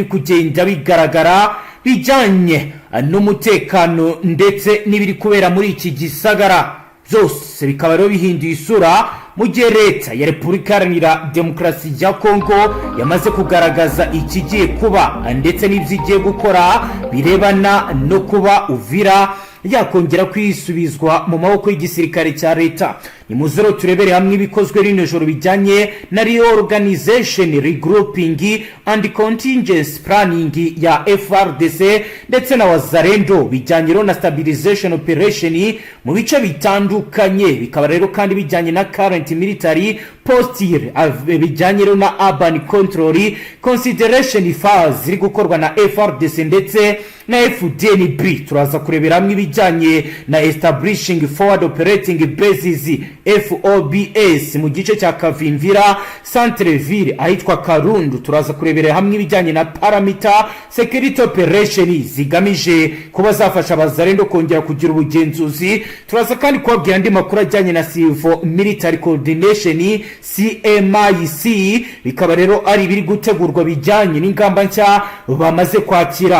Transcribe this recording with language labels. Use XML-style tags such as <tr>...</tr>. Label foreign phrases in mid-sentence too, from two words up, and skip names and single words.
<rn>kugenda bigaragara bijanye n'umutekano ndetse n'ibiri kubera muri iki gisagara byose bikaba rero bihinduye isura mu gihe leta ya Repubulika Iharanira Demokarasi ya Kongo yamaze kugaragaza ikigiye kuba ndetse n'ivyigiye gukora birebana no kuba Uvira yakongera kwisubizwa mu maboko y'igisirikare cya leta. Ni muzero turebere hamwe ibikozwe rino joro bijanye na</rn> <en>reorganization, regrouping and contingency planning</en> <rn>ya Fardc ndetse na wazalendo bijanye na</rn> <en>stabilization operation</en> <rn>mu bice bitandukanye, bikaba rero kandi bijanye na</rn> <en>current military posture</en> <rn>bijanye na</rn> <en>urban control consideration phase</en> <rn>ziri gukorwa na Fardc ndetse na Fdnb. Turaza kurebera hamwe bijanye na</rn> <en>establishing forward operating bases FOBS</en> <rn>mu gice cya Kavimvira Centreville ahitwa Karundu. Turaza kurebera hamwe bijanye na</rn> <en>parameter security operation</en> <rn>zigamije kuba zafasha abazalendo kongera kugira ubugenzuzi. Turaza kandi kubabwira andi makuru ajyanye na</rn> <en>civil military coordination CMIC,</en> <rn>bikaba rero ari biri gutegurwa bijyanye n'ingamba nshya bamaze kwakira.</rn>